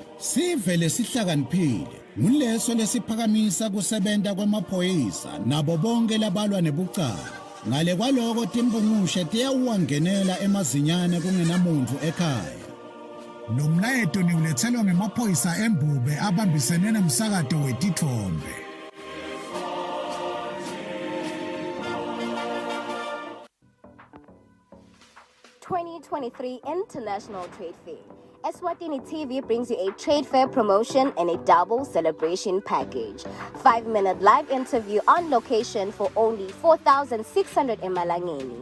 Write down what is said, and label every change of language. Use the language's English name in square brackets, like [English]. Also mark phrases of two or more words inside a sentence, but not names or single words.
[Swati] Sive lesihlakaniphile nguleso lesiphakamisa kusebenta kwemaphoyisa nabo bonke labalwa nebucala. Ngale kwaloko timbungushe tiyawuwangenela emazinyane kungenamuntu ekhaya. Lo mlayeto niulethelwa ngemaphoyisa embube abambisene nomsakato wetithombe. [English] '23 International Trade Fair. Eswatini TV brings you a trade fair promotion and a double celebration package. 5-minute live interview on location for only 4,600 emalangeni.